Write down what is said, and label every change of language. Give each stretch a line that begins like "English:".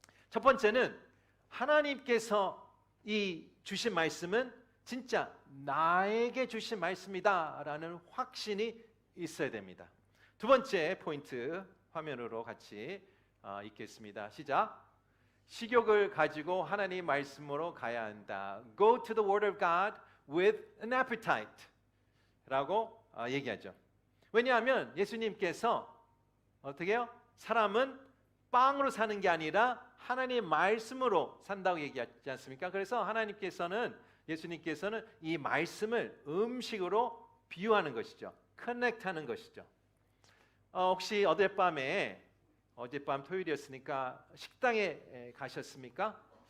Korean: 첫 번째는 하나님께서 이 주신 말씀은 진짜 나에게 주신 말씀이다라는 확신이 있어야 됩니다. 두 번째 포인트 화면으로 같이 읽겠습니다. 시작. 식욕을 가지고 하나님 말씀으로 가야 한다.
English: Go to the Word of God with an appetite
Korean: 라고 얘기하죠. 왜냐하면 예수님께서 어떻게 해요? 사람은 빵으로 사는 게 아니라 하나님의 말씀으로 산다고 얘기하지 않습니까? 그래서 예수님께서는 이 말씀을 음식으로 비유하는 것이죠. 커넥트하는 것이죠. 혹시 어젯밤 토요일이었으니까 식당에 가셨습니까?